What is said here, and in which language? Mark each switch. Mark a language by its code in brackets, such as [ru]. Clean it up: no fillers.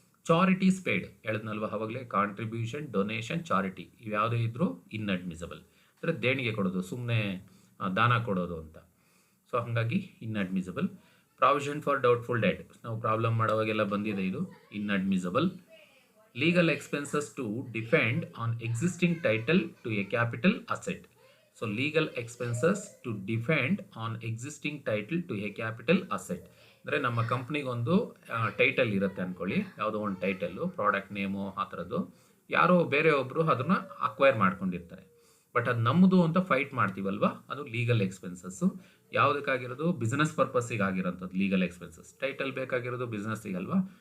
[kn] Charities paid ಹೇಳಿದ್ನಲ್ವ ಅವಾಗಲೇ, contribution, donation, charity ಇವ್ಯಾವುದೇ ಇದ್ದರೂ inadmissible. ಅಂದರೆ ದೇಣಿಗೆ ಕೊಡೋದು, ಸುಮ್ಮನೆ ದಾನ ಕೊಡೋದು ಅಂತ. ಸೊ ಹಾಗಾಗಿ inadmissible. [en] provision for doubtful debt, [kn] ನಾವು ಪ್ರಾಬ್ಲಮ್ ಮಾಡೋವಾಗೆಲ್ಲ ಬಂದಿದೆ, ಇದು inadmissible. [en] Legal expenses to defend on existing title to a capital asset. So legal expenses to defend on existing title to a capital asset. [kn] ಅಂದರೆ ನಮ್ಮ ಕಂಪ್ನಿಗೊಂದು title ಇರುತ್ತೆ ಅಂದ್ಕೊಳ್ಳಿ, ಯಾವುದೋ ಒಂದು title, product name ಆ ಥರದ್ದು, ಯಾರೋ ಬೇರೆ ಒಬ್ಬರು ಅದನ್ನು ಅಕ್ವೈರ್ ಮಾಡ್ಕೊಂಡಿರ್ತಾರೆ, ಬಟ್ ಅದು ನಮ್ಮದು ಅಂತ ಫೈಟ್ ಮಾಡ್ತೀವಲ್ವ, ಅದು legal expenses. ಯಾವುದಕ್ಕಾಗಿರೋದು? Business ಪರ್ಪಸ್ಸಿಗೆ ಆಗಿರೋಂಥದ್ದು legal expenses. Title ಬೇಕಾಗಿರೋದು ಬಿಸ್ನೆಸ್ಸಿಗಲ್ವಾ.